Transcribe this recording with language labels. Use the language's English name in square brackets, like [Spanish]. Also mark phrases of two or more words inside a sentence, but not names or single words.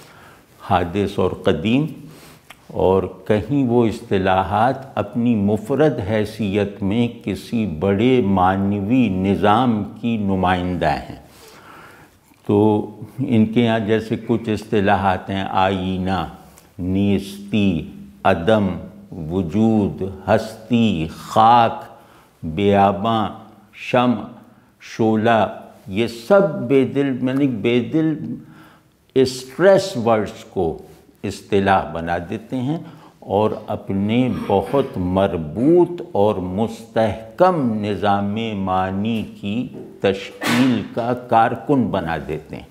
[Urdu] حادث اور قدیم، اور کہیں وہ اصطلاحات اپنی مفرد حیثیت میں کسی بڑے معنوی نظام کی نمائندہ ہیں۔ تو ان کے یہاں جیسے کچھ اصطلاحات ہیں: آئینہ، نیستی، عدم، وجود، ہستی، خاک، بیاباں، شمع، شعلہ، یہ سب بیدل [English] stress words [Urdu] کو اصطلاح بنا دیتے ہیں اور اپنے بہت مربوط اور مستحکم نظام معنی کی تشکیل کا کارکن بنا دیتے ہیں۔